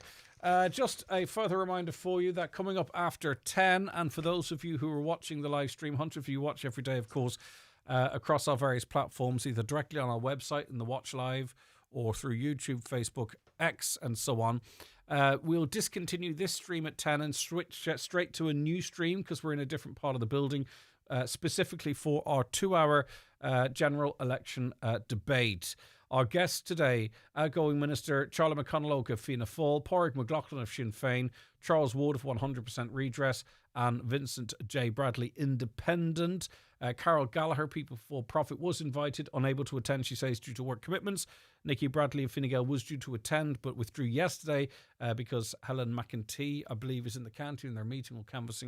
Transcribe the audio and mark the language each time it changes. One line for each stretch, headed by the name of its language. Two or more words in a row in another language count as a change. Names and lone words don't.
English: Just a further reminder for you that coming up after 10, and for those of you who are watching the live stream, hundreds of you watch every day, of course, across our various platforms, either directly on our website in the Watch Live or through YouTube, Facebook, X, and so on. We'll discontinue this stream at 10 and switch straight to a new stream because we're in a different part of the building, specifically for our 2-hour general election debate. Our guests today, outgoing Minister Charlie McConalogue of Fianna Fáil, Pádraig McLaughlin of Sinn Féin, Charles Wood of 100% Redress, and Vincent J. Bradley, Independent. Carol Gallagher, People for Profit, was invited, unable to attend, she says, due to work commitments. Nikki Bradley of Fine Gael was due to attend, but withdrew yesterday because Helen McEntee, I believe, is in the county in their meeting or canvassing.